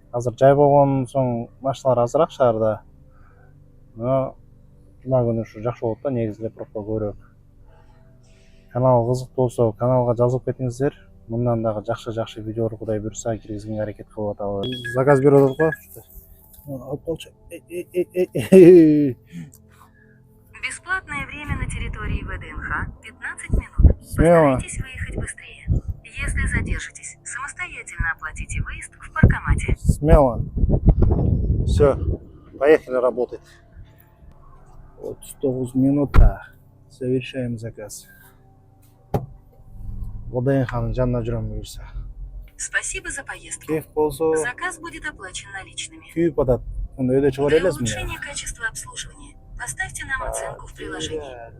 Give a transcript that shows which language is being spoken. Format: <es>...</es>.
<ky>Азыр жай болгон соң машиналар азыраак шаарда. Но жума күнү ушу жакшы болот да, негизи эле пробка көбүрөөк. Канал кызыктуу болсо каналга жазылып кетиңиздер. Мындан дагы жакшы видеолор Кудай буйрса киргизгенге аракет кылып атабыз. Заказ берип атат го. Алып болчу.</ky> <ru>Бесплатное время на территории ВДНХ 15 минут. Постарайтесь выехать быстрее. Если задержитесь, самостоятельно оплатите выезд в паркомате. Смело. Все, поехали работать. Вот 9 минута. Совершаем заказ.</ru> <ky>ВДНХ'нын жанына жүрөм буюрса.</ky> <ru>Спасибо за поездку.</ru> <ky>Кеф болсо</ky> <ru>Заказ будет оплачен наличными.</ru> <ky>күйүп атат. Мындай өйдө чыгара</ky> <ru>Для</ru> <ky>элесизби?</ky> <ru>улучшения качества обслуживания поставьте нам оценку в приложении.</ru>